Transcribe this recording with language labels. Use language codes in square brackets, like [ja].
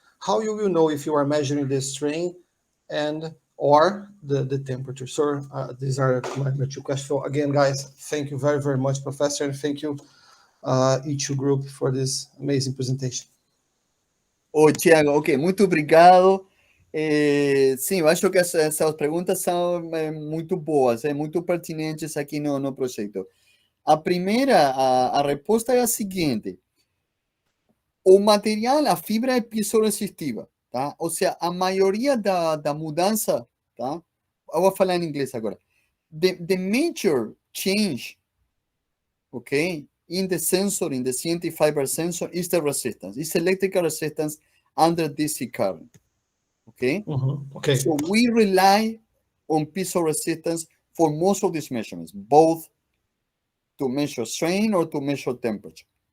[en] How you will know if you are measuring the strain and or the temperature? So these are my 2 questions. So again, guys, thank you very, very much, Professor, and thank you, E2 Group, for this amazing presentation. [pt] Oi, Thiago. Ok, muito obrigado. Sim, eu acho que essas perguntas são muito boas, muito pertinentes aqui no projeto. A primeira, a resposta é a seguinte. O material, a fibra é piezoresistiva, tá? Ou seja, a maioria da mudança, tá? Eu vou falar em inglês agora. [en] The major change, okay, in the sensor, in the CNT fiber sensor, is the resistance. It's electrical resistance under DC current, okay? Okay. So we rely on piezo resistance for most of these measurements, both to measure strain or to measure temperature.